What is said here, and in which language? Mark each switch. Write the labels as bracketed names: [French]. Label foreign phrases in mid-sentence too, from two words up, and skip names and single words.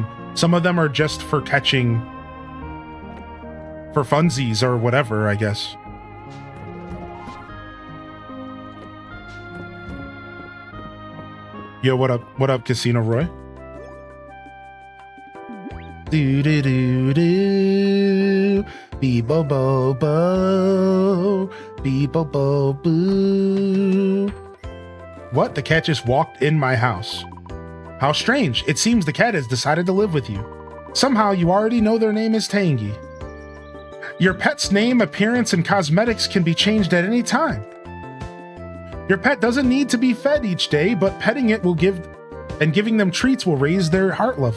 [English] Some of them are just for catching, for funsies or whatever, I guess. Yo, what up? What up, Casino Roy? Do do do do, be bo bo bo, be bo bo boo. What? The cat just walked in my house. How strange. It seems the cat has decided to live with you. Somehow you already know their name is Tangy. Your pet's name, appearance, and cosmetics can be changed at any time. Your pet doesn't need to be fed each day, but petting it will giving them treats will raise their heart level.